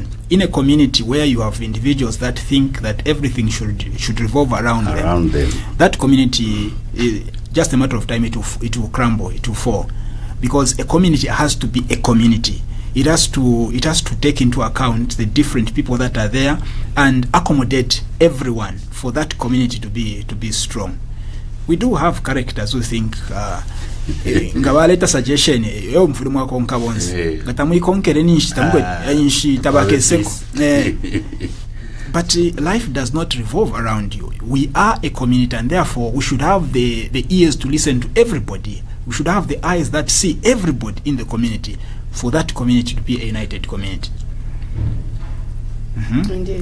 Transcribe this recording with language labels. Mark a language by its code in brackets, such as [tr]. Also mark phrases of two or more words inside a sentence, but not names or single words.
[en] In a community where you have individuals that think that everything should revolve around them, that community, just a matter of time, it will crumble, it will fall. Because a community has to be a community. It has to take into account the different people that are there and accommodate everyone for that community to be strong. We do have characters who think [bem] nga baleta suggestion yo mfulimu wako nkabonzi gatamuyikonkere ninshi tabakeseko [en] but life does not revolve around you. We are a community, and therefore we should have the ears to listen to everybody. We should have the eyes that see everybody in the community for that community to be a united community. Indeed.